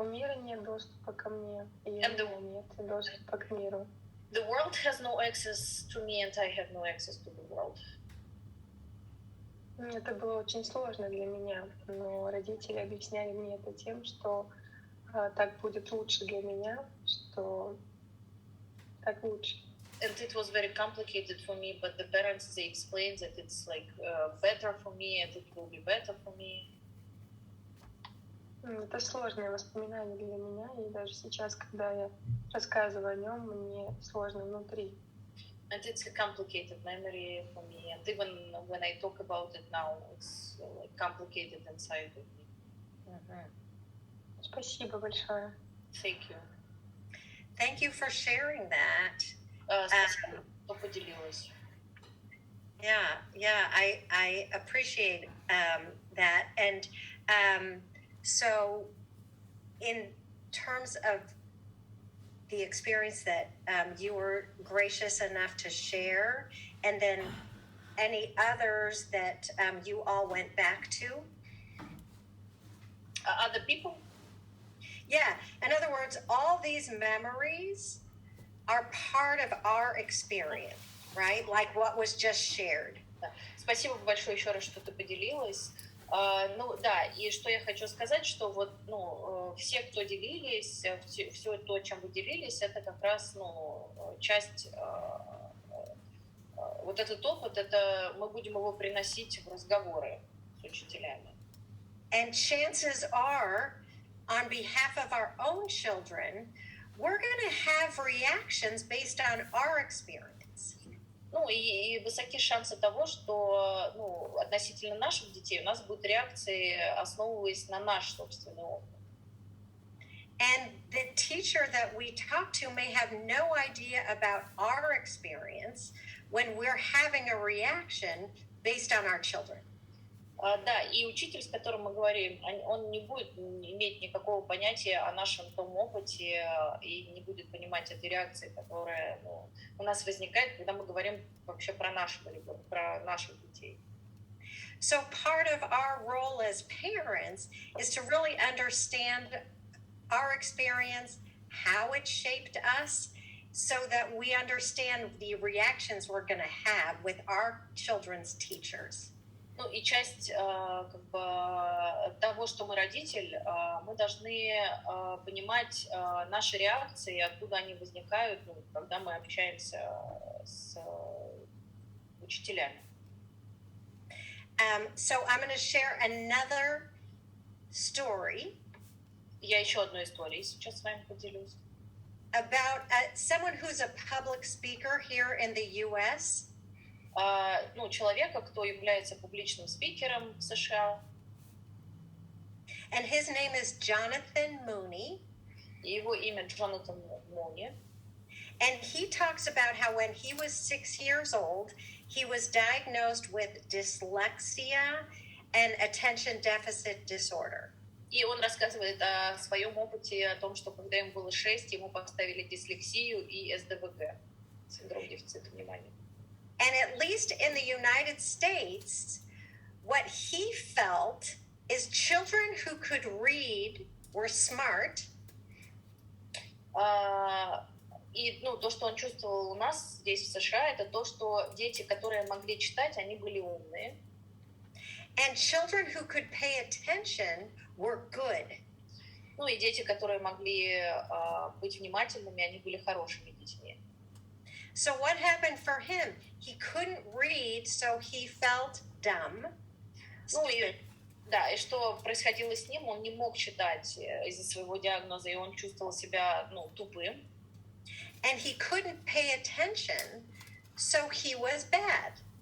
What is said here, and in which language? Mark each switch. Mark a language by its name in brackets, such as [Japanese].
[Russian] У мира нет доступа ко мне, и у меня нет доступа к миру. [English] The world has no access to me, and I have no access to the world. [Russian] Это было очень сложно для меня, но родители объясняли мне это тем, что так будет лучше для меня, что так лучше. [English] And it was very complicated for me, but the parents, they explained that it's better for me, and it will be better for me. [Russian] Это сложное воспоминание для меня, и даже сейчас, когда я рассказываю о нем, мне сложно внутри. [English] And it's a complicated memory for me, and even when I talk about it now, it's complicated inside of me. [Russian] Спасибо большое. [English] Thank you. Thank you for sharing that. [Russian] Спасибо, что поделилась. [English] Yeah, I appreciate that. And so in terms of the experience that you were gracious enough to share, and then any others that you all went back to? Other people? Yeah, in other words, all these memories are part of our experience, right? Like what was just shared. [Russian] Спасибо большое еще раз, что ты поделилась. И что я хочу сказать, что все, кто делились, все то, чем вы делились, это как раз, часть, вот этот опыт, это мы будем его приносить в разговоры с учителями. [English] And chances are, on behalf of our own children, we're going to have reactions based on our experience. [Russian] И высоки шансы того, что, относительно наших детей у нас будут реакции, основываясь на наш собственный опыт. [English] And the teacher that we talk to may have no idea about our experience when we're having a reaction based on our children. [Russian] Да, и учитель, с которым мы говорим, он не будет иметь никакого понятия о нашем том опыте и не будет понимать этой реакции, которая у нас возникает, когда мы говорим вообще про нашего ребенка, про наших детей. [English] So part of our role as parents is to really understand our experience, how it shaped us, so that we understand the reactions we're going to have with our children's teachers. [Russian] И часть того, что мы родитель, мы должны понимать наши реакции, откуда они возникают, когда мы общаемся с учителями. [English] So I'm going to share another story. [Russian] Я еще одной историей сейчас с вами поделюсь. [English] About someone who's a public speaker here in the U.S. [Russian] Человека, кто является публичным спикером в США. [English] And his name is Jonathan Mooney. [Russian] Его имя Джонатан Муни. [English] And he talks about how when he was 6 years old, he was diagnosed with dyslexia and attention deficit disorder. [Russian] И он рассказывает о своем опыте, о том, что когда ему было 6, ему поставили дислексию и СДВГ, синдром дефицита внимания. [English] And at least in the United States, what he felt is children who could read were smart. [Russian] И то, что он чувствовал у нас здесь, в США, это то, что дети, которые могли читать, они были умные. [English] And children who could pay attention were good. [Russian] И дети, которые могли быть внимательными, они были хорошими детьми. [English] So what happened for him? He couldn't read, so he felt dumb. [Russian] И что происходило с ним? Он не мог читать из-за своего диагноза, и он чувствовал себя, тупым. [English] And he couldn't pay attention, so he was bad.